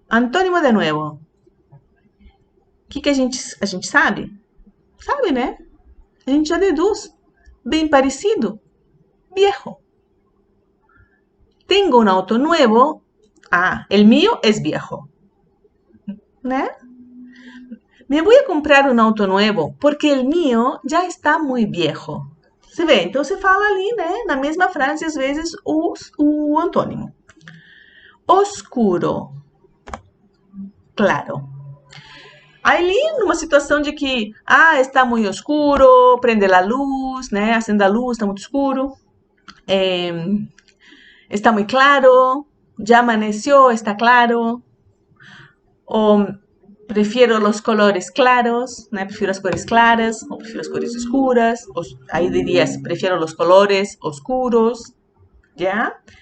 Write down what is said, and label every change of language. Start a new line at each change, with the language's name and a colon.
Portuguese: Antônimo de nuevo. O que a gente sabe? Sabe, né? A gente já deduz. Bem parecido. Viejo.
Spanish: Tengo un auto nuevo. El mío es viejo. ¿Né? Me voy a comprar un auto nuevo porque el mío já está muy viejo.
Portuguese: Você vê? Então você fala ali, né? Na mesma frase, às vezes, o antônimo. Oscuro. Claro. Ali, numa situação de que, está muito escuro, prende a luz, né? Acende a luz, está muito escuro.
Spanish: Está muy claro, ya amaneció, está claro. O prefiero los colores claros, ¿no? Prefiero las cores claras o prefiero las cores oscuras. Ahí dirías, prefiero los colores oscuros, ¿ya?